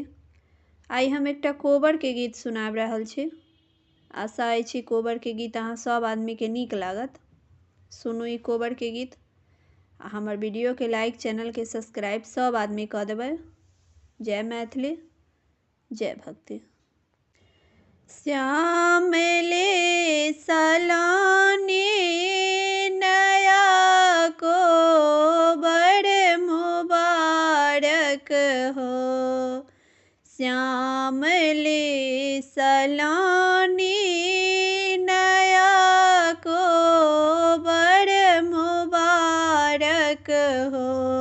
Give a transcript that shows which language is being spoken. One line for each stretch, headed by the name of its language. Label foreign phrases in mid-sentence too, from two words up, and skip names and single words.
Maithili: आई हम एकटा कोबर के गीत सुनाब रहल छी। आशा अछि कोबर के गीत अहाँ सब आदमी के नीक लागत। सुनू ई कोबर के गीत आ हमर वीडियो के लाइक, चैनल के सब्सक्राइब सब आदमी कऽ देबै। जय मैथिली, जय भक्ति। श्याम ले सलानी नया कोबर मुबारक हो। श्याम ले सलानी नया कोबर मुबारक हो।